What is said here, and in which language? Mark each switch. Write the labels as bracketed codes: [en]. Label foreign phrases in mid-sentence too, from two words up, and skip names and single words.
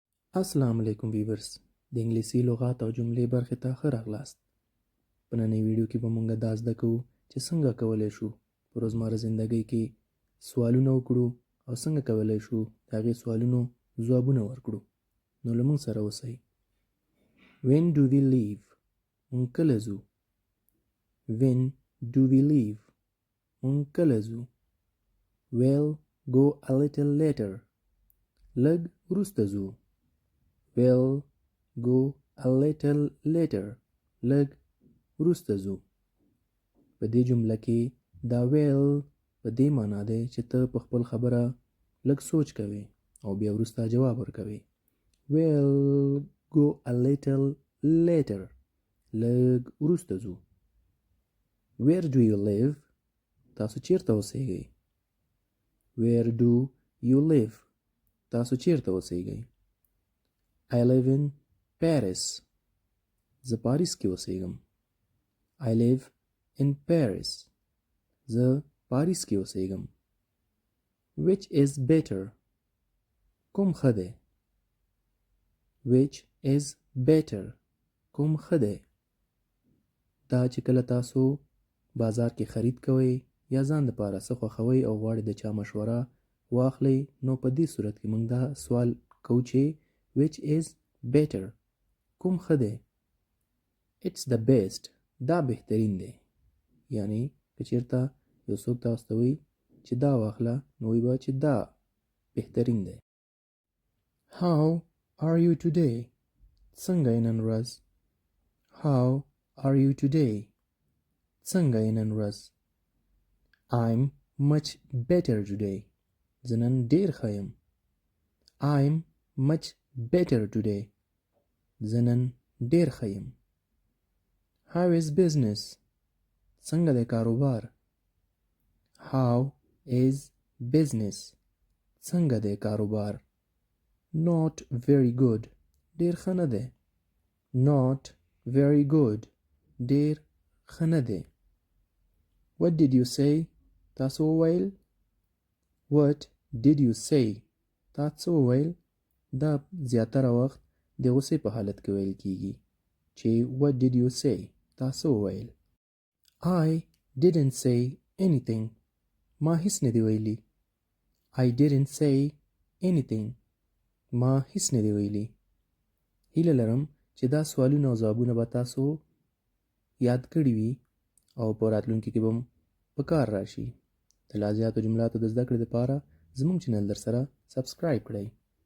[ps] السلام علیکم ویورز، د انګلیسي لغات او جملې برخې ته ښه راغلاست. په نننۍ ویډیو کې به موږ دا زده کوو چې څنګه کولی شو په روزمره زندګۍ کې سوالونه وکړو او څنګه کولی شو د هغې سوالونو ځوابونه ورکړو. نو له موږ سره اوسئ. [en] When do we leave؟ [ps] موږ کله ځو. [en] When do we leave؟ [ps] موږ کله ځو. [en] We'll go a little later. [ps] لږ وروسته ځو. [en] We'll go a little later. [ps] لږ وروسته ځو. په دې جمله کې دا will په دې معنا دی چې ته په خپل خبره لږ سوچ کوې او بیا وروسته جواب ورکوې. [en] We'll go a little later. [ps] لږ وروسته ځو. [en] Where do you live؟ [ps] تاسو چیرته اوسیږئ؟ [en] Where do you live؟ [ps] تاسو چیرته اوسیږئ؟ [en] I live in Paris. [ps] زه پاریس کې اوسیږم. [en] I live in Paris. [ps] زه پاریس کې اوسیږم. [en] Which is better؟ [ps] کوم ښه دی؟ [en] Which is better؟ [ps] کوم ښه دی؟ دا چې کله تاسو بازار کې خرید کوئ یا ځان دپاره څه خوښوئ او غواړئ د چا مشوره واخلئ، نو په دې صورت کې موږ دا سوال کوو چې [en] which is better؟ [ps] کوم ښه دی؟ [en] It's the best. [ps] دا بهترین دی. یعنی که چېرته یو څوک تاسو ته وایي چې دا واخله، نو وایي به چې دا بهترین دی. [en] How are you today؟ [ps] څنګه یې نن ورځ؟ [en] How are you today؟ [ps] څنګه یې نن ورځ؟ [en] I'm much better today. [ps] زه نن ډېر ښه یم. [en] I'm much better today. [ps] زه نن ډېر ښه یم. [en] How is business؟ [ps] څنګه دی کاروبار؟ [en] How is business؟ [ps] څنګه دی کاروبار؟ [en] Not very good. [ps] ډېر ښه نه دی. [en] Not very good. [ps] ډېر ښه نه دی. [en] What did you say؟ [ps] تاسو وویل. [en] What did you say؟ [ps] تاسو وویل. دا زیاتره وخت د غوسې په حالت کې ویل کیږي چې [en] what did you say؟ [ps] تاسو وویل. [en] I didn't say anything. [ps] ما هیڅ نه دی ویلي. [en] I didn't say anything. [ps] ما هیڅ نه دی ویلي. هیله لرم چې دا سوالونه او ځوابونه به تاسو یاد کړي وي او په راتلونکي کې به په کار راشي. د لا زیاتو جملاتو د زده کړې لپاره زموږ چینل در سره سبسکرایب کړئ.